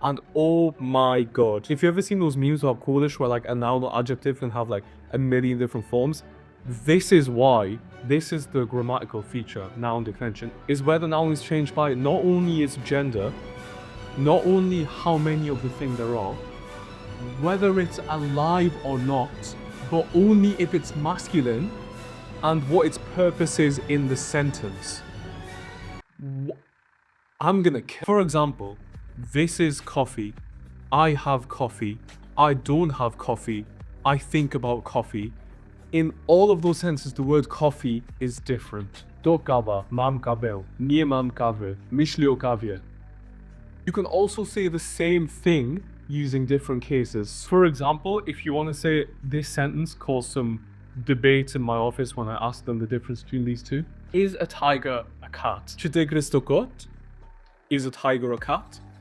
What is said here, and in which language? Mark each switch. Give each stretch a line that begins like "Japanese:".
English: And oh my god, if you ever seen those memes about Polish where like a noun or adjective can have like a million different forms, this is why, this is the grammatical feature, noun declension, is where the noun is changed by not only its gender, not only how many of the thing there are, whether it's alive or not, but only if it's masculine and what its purpose is in the sentence. I'm gonna kill. For example, this is coffee. I have coffee. I don't have coffee. I think about coffee. In all of those sentences, the word coffee is different.
Polish: Do kawa, mam kawę, nie mam kawy, myślę o kawie.
English: You can also say the same thing using different cases. For example, if you want to say this sentence caused some debate in my office when I asked them the difference between these two. Is a tiger a cat?
Polish: Czy tygrys to kot?
English: Is a tiger a cat?